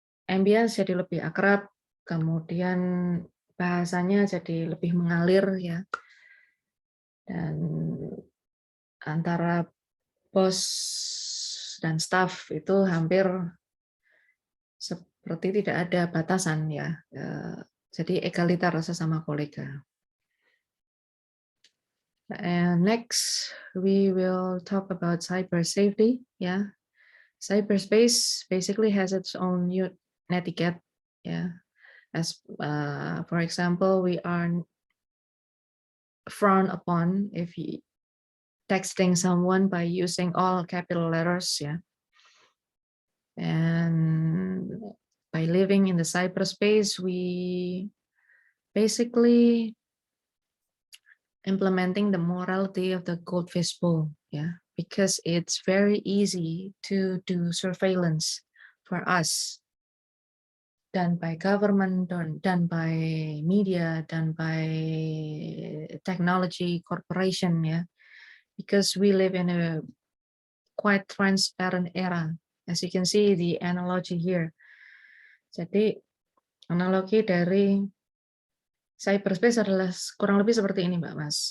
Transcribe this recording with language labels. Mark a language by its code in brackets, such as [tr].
[id] Ambience jadi lebih akrab, kemudian bahasanya jadi lebih mengalir ya. Dan antara bos dan staff itu hampir seperti tidak ada batasan ya. Jadi egaliter sesama kolega. [en] And next, we will talk about cyber safety. Yeah, cyberspace basically has its own netiquette. Yeah, as for example, we are frowned upon if you texting someone by using all capital letters. Yeah, and by living in the cyberspace, we basically implementing the morality of the goldfish bowl, yeah, because it's very easy to do surveillance for us, done by government, done by media, done by technology corporation, yeah, because we live in a quite transparent era. As you can see the analogy here, [id] Jadi analogi dari cyberspace adalah kurang lebih seperti ini, Mbak Mas.